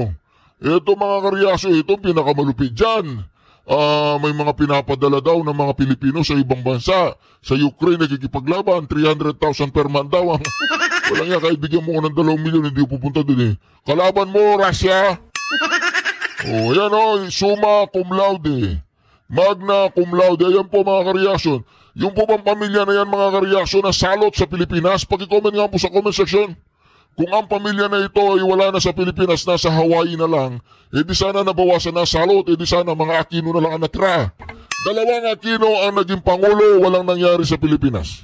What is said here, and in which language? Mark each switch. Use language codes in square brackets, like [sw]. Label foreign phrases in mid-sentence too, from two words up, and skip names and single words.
[tl] Ito mga kareaksyon, ito pinakamalupit dyan. May mga pinapadala daw ng mga Pilipino sa ibang bansa. Sa Ukraine, nagkikipaglaban, 300,000 [en] per month [tl] daw. Walang yan, kahit bigyan mo ko ng 2 milyon, hindi ko pupunta dun eh. Kalaban mo, Russia! Yan [la] summa cum laude. Magna cum laude. [tl] Ayan po mga kareaksyon. Yung po bang pamilya na yan mga kareaksyon na salot sa Pilipinas, pag-comment nga po sa [en] comment section. [tl] Kung ang pamilya na ito ay wala na sa Pilipinas, nasa Hawaii na lang, di sana nabawasan na salot, di sana mga Aquino na lang ang natira. 2 Aquino ang naging Pangulo, walang nangyari sa Pilipinas.